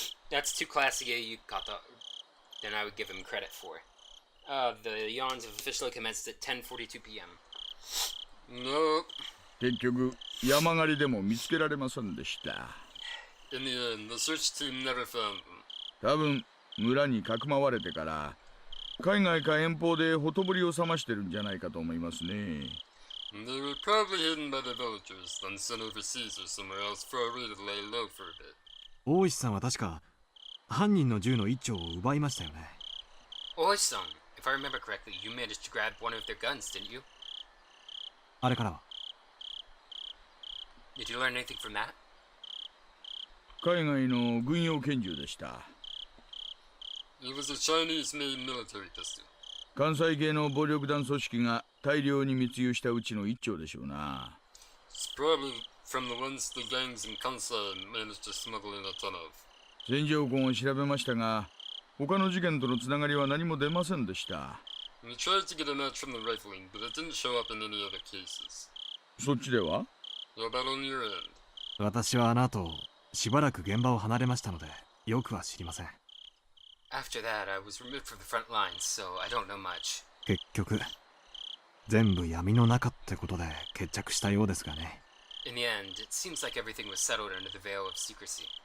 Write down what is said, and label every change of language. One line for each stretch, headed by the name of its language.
English: That's too classy a yukata than I would give him credit for. The yawns have officially commenced at 10:42 p.m. Nope.
Japanese: 結局山狩りでも見つけられませんでした
English: In the end, the search team never found them.
Japanese: 多分村にかくまわれてから海外か遠方でほとぼりを冷ましてるんじゃないかと思いますね。
English: They were probably hidden by the villagers, then sent overseas or somewhere else for a to lay low for a bit.
Japanese: 大石さんは確か犯人の銃の一丁を奪いましたよね。
English: Oi-san, if I remember correctly, you managed to grab one of their guns, didn't you?
Japanese: あれからは
English: Did you learn anything from that?
Japanese: 海外の軍用拳銃でした。
English: It was a Chinese-made military pistol.
Japanese: 関西系の暴力団組織が大量に密輸したうちの一丁でしょうな。
English: It's probably from the ones the gangs in Kansai managed to smuggle in a ton of.
Japanese: 戦場痕を調べましたが、他の事件とのつながりは何も出ませんでした。
English: We tried to get a match from the rifling, but it didn't show up in any other cases.
Japanese: そっちでは？
English: How about on your end?
Japanese: 私はあの後しばらく現場を離れましたのでよくは知りません。
English: After that, I was removed from the front lines, so I don't know much.
Japanese: 結局全部闇の中ってことで決着したようですがね。
English: In the end, it seems like everything was settled under the veil of secrecy.